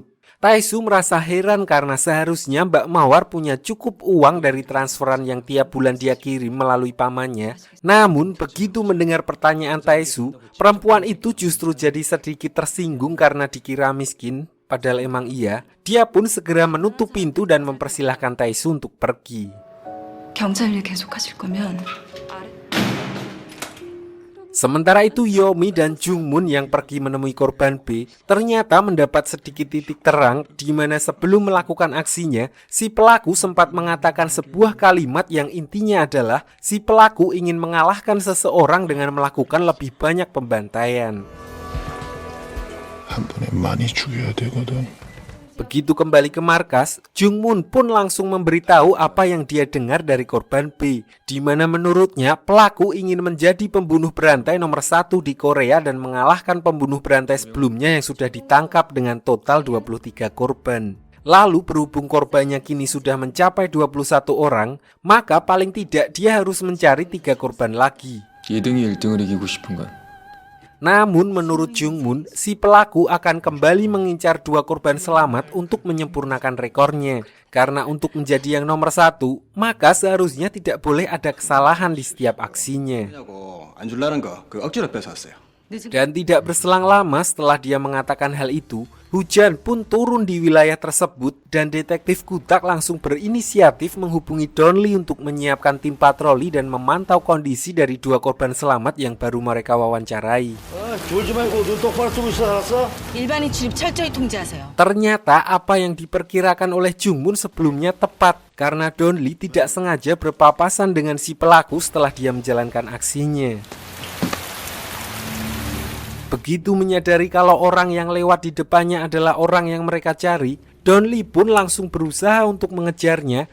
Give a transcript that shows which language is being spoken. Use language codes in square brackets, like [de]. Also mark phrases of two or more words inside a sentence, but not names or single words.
[id] Taisu merasa heran karena seharusnya Mbak Mawar punya cukup uang dari transferan yang tiap bulan dia kirim melalui pamannya. Namun begitu mendengar pertanyaan Taisu, perempuan itu justru jadi sedikit tersinggung karena dikira miskin. Padahal emang iya, dia pun segera menutup pintu dan mempersilahkan Taisu untuk pergi. [ko] 경찰 일 계속하실 거면 [id] Sementara itu Yomi dan Jungmun yang pergi menemui korban B ternyata mendapat sedikit titik terang di mana sebelum melakukan aksinya, si pelaku sempat mengatakan sebuah kalimat yang intinya adalah si pelaku ingin mengalahkan seseorang dengan melakukan lebih banyak pembantaian. [ko] 한 번에 많이 죽여야 되거든. [id] Begitu kembali ke markas, Jungmun pun langsung memberitahu apa yang dia dengar dari korban B, di mana menurutnya pelaku ingin menjadi pembunuh berantai nomor 1 di Korea dan mengalahkan pembunuh berantai sebelumnya yang sudah ditangkap dengan total 23 korban. Lalu berhubung korbannya kini sudah mencapai 21 orang, maka paling tidak dia harus mencari 3 korban lagi. [ko] 2등이 1등을 이기고 싶은 건 [id] Namun menurut Jungmun, si pelaku akan kembali mengincar 2 korban selamat untuk menyempurnakan rekornya. Karena untuk menjadi yang nomor 1, maka seharusnya tidak boleh ada kesalahan di setiap aksinya. [ko] 안 줄라는 거 그 억지로 뺏었어요. [id] Dan tidak berselang lama setelah dia mengatakan hal itu, hujan pun turun di wilayah tersebut dan detektif Kutak langsung berinisiatif menghubungi Donli untuk menyiapkan tim patroli dan memantau kondisi dari 2 korban selamat yang baru mereka wawancarai. [ko] 일반인 출입 철저히 통제하세요. [id] Ternyata apa yang diperkirakan oleh Jungmun sebelumnya tepat karena Donli tidak sengaja berpapasan dengan si pelaku setelah dia menjalankan aksinya. Begitu menyadari kalau orang yang lewat di depannya adalah orang yang mereka cari, Donli pun langsung berusaha untuk mengejarnya.